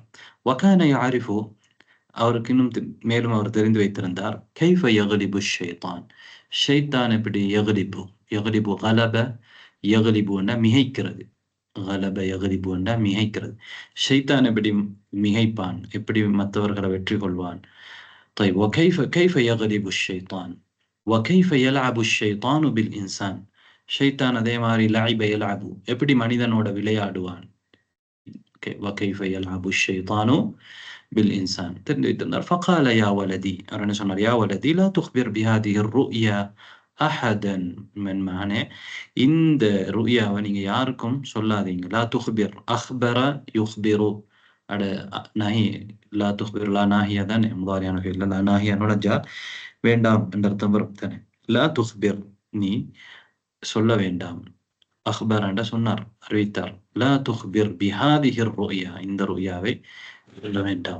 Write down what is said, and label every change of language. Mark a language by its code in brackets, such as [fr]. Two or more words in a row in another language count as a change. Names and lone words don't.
[ar] وكان يعرف, [ta] அவருக்கு இன்னும் மேலும் அவர் தெரிந்து வைத்திருந்தார். [ar] كيف يغلب الشيطان, [ta] ஷைத்தான் எப்படி [ar] يغلب يغلب غلب, [ta] யக்லிபுன்னா மிகைக்கிறது, [ar] غلب يغلب [ta] மிகைக்கிறது. ஷைத்தான் எப்படி மிகைப்பான், எப்படி மற்றவர்களை வெற்றி கொள்வான். [ar] طيب وكيف يغلب الشيطان وكيف يلعب الشيطان بالإنسان, [ta] ஷைத்தான் அதே மாதிரி [ar] لعب يلعب, [ta] எப்படி மனிதனோட விளையாடுவான். [ar] وكيف يلعب الشيطان بالإنسان [ta] தெரிந்து வைத்திருந்தார். [ar] فقال يا ولدي, [ta] அவர் என்ன சொன்னார்? [ar] يا ولدي لا تخبر بهذه الرؤيا أحدا, من معنى [ta] இந்த ருயாவை நீங்க யாருக்கும் சொல்லாதீங்க. [ar] لا تخبر, أخبر يخبر, [ta] அட நாஹி [ar] لا تخبر لا ناهية [ta] தானே [ar] مضارعا فعل لا ناهية [ta] நுழைஞ்சா வேண்டாம் என்ற அர்த்தம் வரும் தானே. [ar] لا تخبر [ta] நீ சொல்ல வேண்டாம். அஹ்பர் என்ற சொன்னார், அறிவித்தார். [ar] لا تخبر بهذه رؤيا, [ta] இந்த ருயாவை சொல்ல வேண்டாம்.